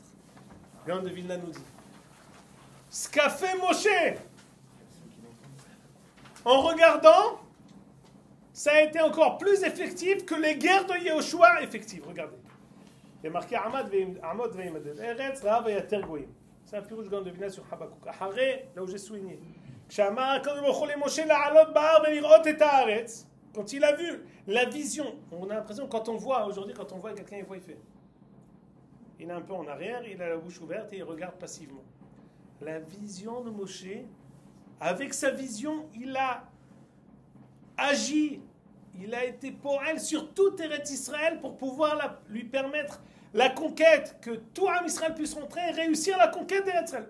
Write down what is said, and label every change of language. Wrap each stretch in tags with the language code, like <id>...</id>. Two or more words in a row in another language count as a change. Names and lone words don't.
<fr>Gaon de Vilna nous dit ce qu'a fait Moshe en regardant, ça a été encore plus effectif que les guerres de Yehoshua effectives. Regardez. Il y a marqué</fr> <he>עמד וימדד ארץ ראה ויתר גוים.</he> <fr>C'est un pirouche Gaon de Vilna sur Habakkuk. Acharé, là où j'ai souligné.</fr> <he>כשאמר הקדוש ברוך הוא למשה לעלות בהר ולראות את הארץ.</he> <fr>Quand il a vu la vision, on a l'impression, quand on voit, aujourd'hui, quand on voit quelqu'un, il voit, il fait. Il est un peu en arrière, il a la bouche ouverte et il regarde passivement. La vision de Moshe, avec sa vision, il a agi, il a été pour elle sur tout Eretz Israël pour pouvoir lui permettre la conquête, que tout Am Israël puisse rentrer et réussir la conquête d'Eretz Israël.</fr>